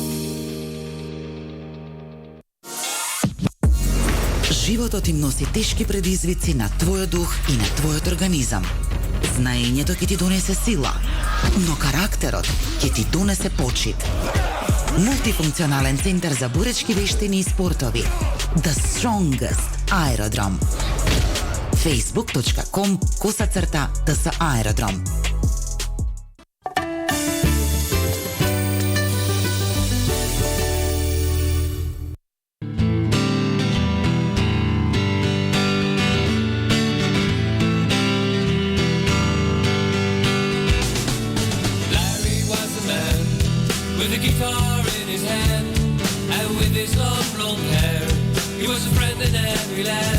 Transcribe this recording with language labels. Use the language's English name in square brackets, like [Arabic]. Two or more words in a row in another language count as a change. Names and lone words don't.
[Macedonian] Животот им носи тешки предизвици на твојот дух и на твојот организам. Знаењето ќе ти донесе сила, но карактерот ќе ти донесе почит. Мултифункционален центар за боречки вештини и спортови. [English] The Strongest Aerodrome. facebook.com/TS Aerodrome. With a guitar in his hand and with his long blonde hair, he was a friend in every land.